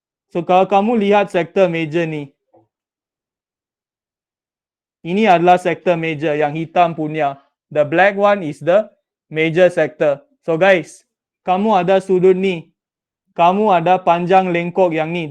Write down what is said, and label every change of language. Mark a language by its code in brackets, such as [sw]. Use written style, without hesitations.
[ms] So kalau kamu lihat sektor major ni, ini adalah sektor major yang hitam punya. [en] The black one is the major sector. [ms] So guys, kamu ada sudut ni. Kamu ada panjang lengkok yang ni.